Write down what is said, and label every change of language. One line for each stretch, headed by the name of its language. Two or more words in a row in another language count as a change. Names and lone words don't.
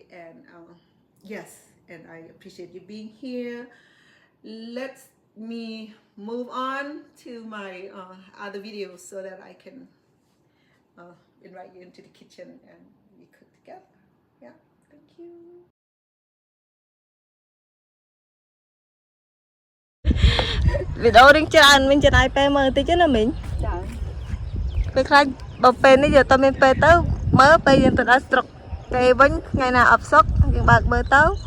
English: And yes, and I appreciate you being here. Let me move on to my other videos so that I can invite you into the kitchen and we cook together. Yeah, thank you.
Khmer: វីដេអូរៀងច្រើនមិញចំណាយពេលមើលតិចណាមិញចាពេលខ្លះបើពេលនេះយើងអត់មានពេលទៅមើលពេលយើងទៅដល់ស្រុកគេវិញថ្ងៃណាអត់សុកយើងបើកមើលទៅ